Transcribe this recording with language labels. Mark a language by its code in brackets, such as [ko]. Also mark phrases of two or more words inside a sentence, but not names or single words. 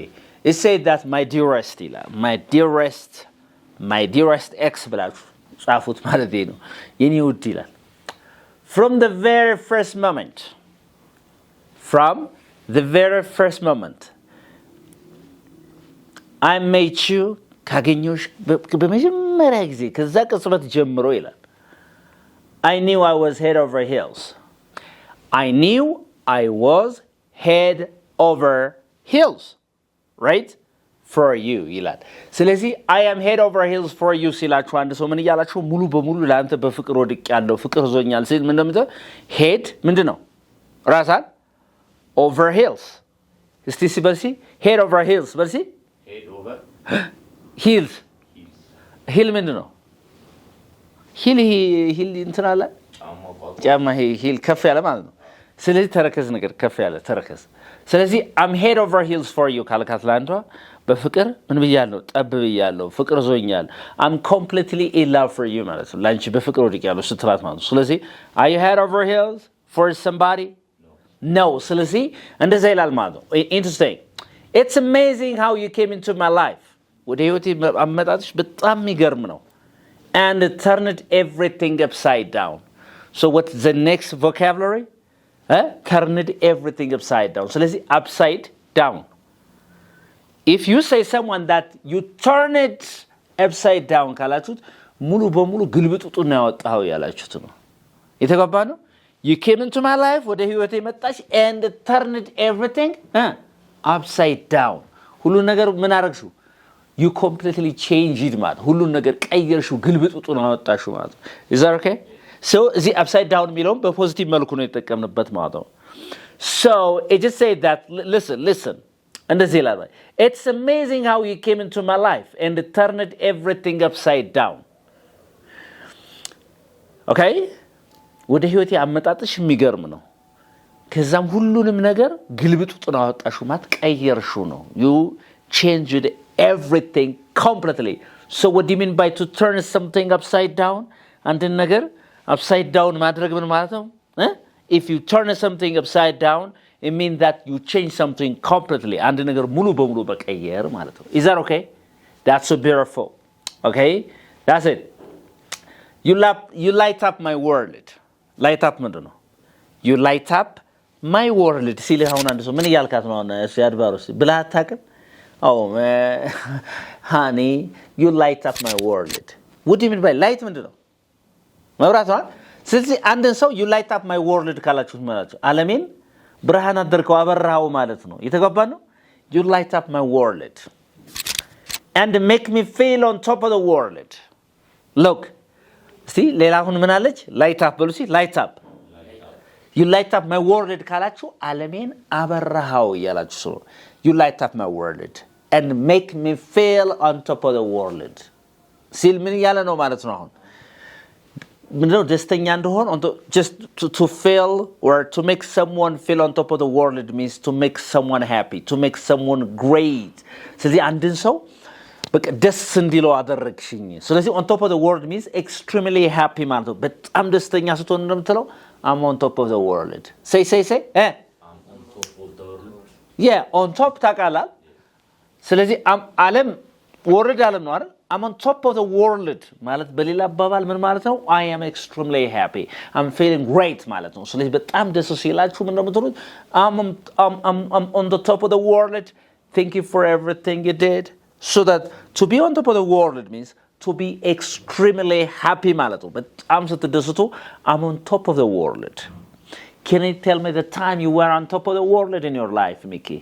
[en] It said that my dearest ex black. Safut maladino. Yeni utila. From the very first moment. I met you [am] ካገኘሽ በመጀመሪያ ጊዜ ከዛ ቅጽበት ጀምሮ ይላል [en] I knew I was head over heels right for you [am] ይላል ስለዚህ [en] I am head over heels for you [am] ሲላችሁ አንድ ሰው ምን ይያላችሁ ሙሉ በሙሉ ለአንተ በፍቅር ወድቅ ያለው ፍቅር ዞኛል ሲል ምን እንደምትለው head ምንድነው ራሳን over heels እስቲ ሲበልሲ [en] head over heels [am] በልሲ [en] head over heels [am] heel ምንድነው heel እንትና አለ ጫማ heel ከፍ ያለ ማለት ነው ስለዚህ ተረከዝ ነገር ከፍ ያለ ተረከዝ ስለዚህ [en] I'm head over heels for you [am] ካልካትላንቷ በፍቅር ምን ብያለሁ ጠብ ብያለሁ ፍቅር ዞኛል [en] I'm completely in love for you [am] ማለት ነው ላንቺ በፍቅር ወድቄያለሁ ስትላት ማለት ነው ስለዚህ [en] are you head over heels for somebody no [am] ስለዚህ እንደዛ ይላል ማለት ነው [en] interesting it's amazing how you came into my life [am] ወደ ህይወቴ አመጣጥሽ በጣም የሚገርም ነው [en] and it turned everything upside down so what's the next vocabulary turned everything upside down ስለዚህ upside down if you say someone that you turn it upside [am] down ካላችሁት ሙሉ በሙሉ ግልብጡጡን ያወጣው ያላችሁት ነው የተገባ ነው [en] you came into my life [am] ወደ ህይወቴ መጣሽ [en] and it turned everything upside down [am] ሁሉ ነገር ምን አረግሽው [en] you completely changed it [am] ማለት ሁሉ ነገር ቀየርሽው ግልብጡጡን አወጣሽው ማለት [en] is that okay so the upside down [am] የሚለውን በፖዚቲቭ መልኩ ነው የተጠቀምንበት ማለት ነው [en] so it just said that listen [am] እንደዚህ ይላል [en] it's amazing how you came into my life and it turned everything upside down [am] okay ወደ ህይወቴ አመጣጥሽ የሚገርም ነው ከዛም ሁሉንም ነገር ግልብጡጡን አወጣሽው ማለት ቀየርሽው ነው [en] you changed everything completely so what do you mean by to turn something upside down and the ነገር upside down [am] ማድረግ ምን ማለት ነው [en] if you turn something upside down it means that you change something completely [am] አንድ ነገር ሙሉ በሙሉ በቀየር ማለት ነው [en] is that okay that's so beautiful okay that's it you light up my world light up [am] ምንድነው [en] you light up my world [am] ሲል አሁን አንድ ሰው ምን ይያልካት ነው እሱ ያድባሩስ ብላ አታውቅም oh [en] honey you light up my world what do you mean by light [am] ምንድነው መብራት ነው ስለዚህ አንድን ሰው [en] you light up my world [am] ካላችሁት ማለት ነው ዓለሜን ብርሃን አደረከው አበራው ማለት ነው የተገባ ነው [en] you light up my world and make me feel on top of the world look see [am] ሌላ አሁን ምን አለች [en] light up ብሉሲ light up you light up my world [am] ካላችሁ ዓለሜን አበራው ያላችሁ ሰው [en] you light up my world and make me feel on top of the world [am] ሲል ምን ያለ ነው ማለት ነው አሁን ምንድነው ደስተኛ እንደሆን [en] just to feel or to make someone feel on top of the world means to make someone happy to make someone great [am] ስለዚህ አንድን ሰው በቃ ደስ እንዲለው አደረግሽኝ ስለዚህ [en] on top of the world means extremely happy [am] ማለት ነው በጣም ደስተኛ ስትሆን እንደምትለው [en] I'm on top of the world say I'm on top of the world yeah on top [am] ታቃላል ስለዚህ ዓለም ወርድ ዓለም ነው አይደል [en] I'm on top of the world [am] ማለት በሌላ አባባል ምን ማለት ነው [en] I am extremely happy I'm feeling great [am] ማለት ነው ስለዚህ በጣም ደስ ሲላችሁ ምን እንደምትሉት [en] I'm on the top of the world thank you for everything you did so that to be on top of the world means to be extremely happy [am] ማለት ነው በጣም ስትደስቱ [en] I'm on top of the world Can you tell me the time you were on top of the world in your life, Mickey?